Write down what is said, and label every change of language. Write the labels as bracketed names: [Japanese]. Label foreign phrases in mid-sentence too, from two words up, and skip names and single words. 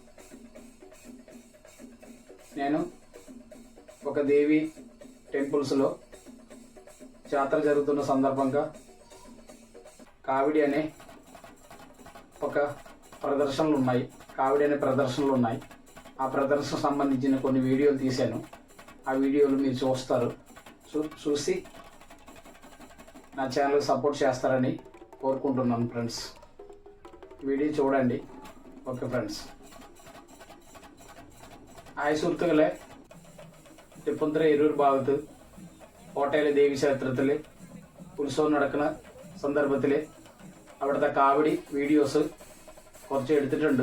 [Telugu] నేను ఒక దేవి టెంపుల్స్లో జాతర జరుగుతున్న సందర్భంగా కావిడి అనే ప్రదర్శనలు ఉన్నాయి. ఆ ప్రదర్శన సంబంధించిన కొన్ని వీడియోలు తీశాను. ఆ వీడియోలు మీరు చూస్తారు. చూసి నా ఛానల్కి సపోర్ట్ చేస్తారని కోరుకుంటున్నాను ఫ్రెండ్స్. വീഡിയോ చూడండి. [Malayalam] ഓക്കെ ഫ്രണ്ട്സ്, ഹായ് സുഹൃത്തുക്കളെ, തൃപ്പൂണിത്തുറ എരൂർ ഭാഗത്ത് കോട്ടയിലെ ദേവീക്ഷേത്രത്തിൽ ഉത്സവം നടക്കുന്ന സന്ദർഭത്തിൽ അവിടുത്തെ കാവടി വീഡിയോസ് കുറച്ച് എടുത്തിട്ടുണ്ട്.